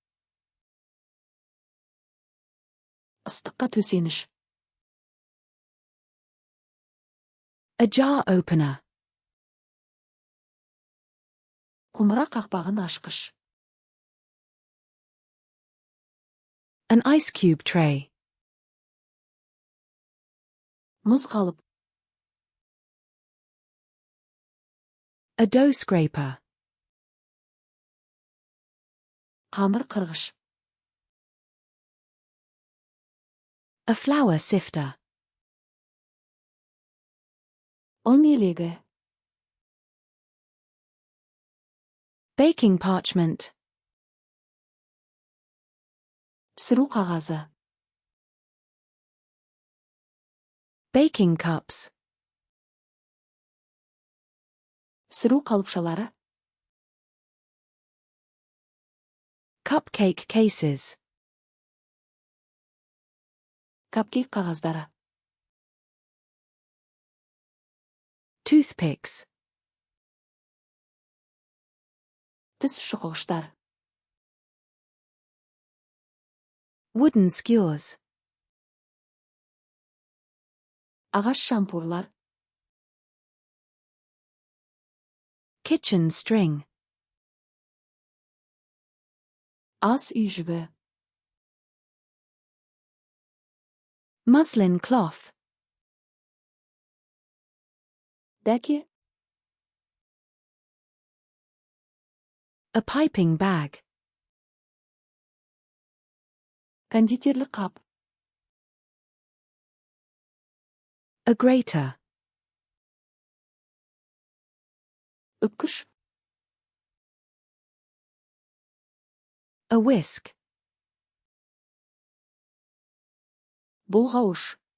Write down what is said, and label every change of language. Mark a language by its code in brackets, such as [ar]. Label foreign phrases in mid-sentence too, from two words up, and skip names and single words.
[kk] Ыстыққа төсеніш. [en] A jar opener. [kk] Құмыра қақпағын ашқыш. [en] An ice cube tray. [kk] Мұз қалып. [en] A dough scraper. [kk] Қамыр қырғыш. [en] A flour sifter. [kk] Ұн елегі. [en] Baking parchment. [kk] Пісіру қағазы. [en] Baking cups. [kk] Пісіру қалыпшалары. [en] Cupcake cases. [kk] Капкейк қағаздары. [en] Toothpicks. [kk] Тіс шұқығыштар. [en] Wooden skewers. [kk] Ағаш шампурлар. [en] Kitchen string. [kk] Ас үй жібі. [en] Muslin cloth. [kk] Дәке. [en] A piping bag. [kk] Кондитерлік қап. [en] A grater. [kk] Үпкіш. [en] A whisk. [kk] Бұлғауыш.